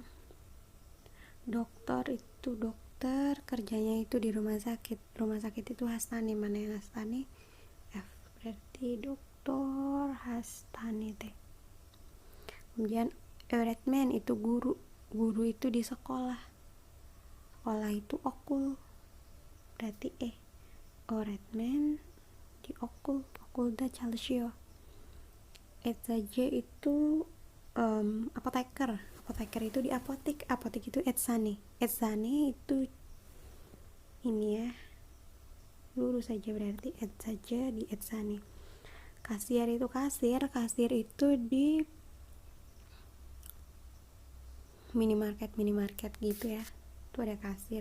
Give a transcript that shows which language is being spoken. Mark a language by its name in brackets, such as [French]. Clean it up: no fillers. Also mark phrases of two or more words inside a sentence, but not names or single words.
[Indonesian] Dokter itu dokter, kerjanya itu di rumah sakit. Rumah sakit itu hastane, mana yang hastane? F, berarti dokter hastane teh. Kemudian öğretmen itu guru, guru itu di sekolah, sekolah itu okul, berarti öğretmen di okul, [Turkish] okulda çalışıyor. [Indonesian] Eczacı itu apoteker, apoteker itu di apotek, apotek itu eczane, eczane itu ini ya, lurus saja berarti eczacı di eczane. Kasier itu kasir, kasir itu di minimarket, minimarket gitu ya, itu ada kasir.